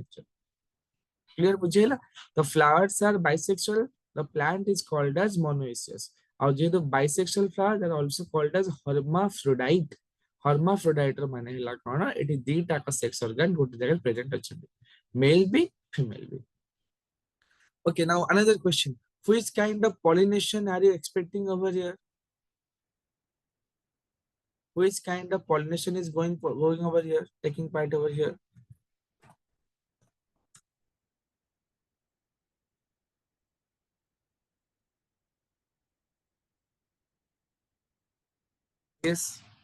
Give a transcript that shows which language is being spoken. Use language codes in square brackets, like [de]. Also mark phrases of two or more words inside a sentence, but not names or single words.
[en] nature clear ବୁଝିହେଲା the flowers are bisexual the plant is called as monoecious [or] ଆଉ ଯେହେତୁ [en] bisexual flower they are also called as hermaphrodite hermaphrodite [or] ର ମାନେ ହେଲା କଣ ଏଠି ଦିଟା କ [en] sex organ [or] ଗୋଟେ ଜାଗାରେ [en] present ଅଛନ୍ତି male ବି female ବି okay now another question which kind of pollination are you expecting over here which kind of pollination is going over here, taking part over here? Yes.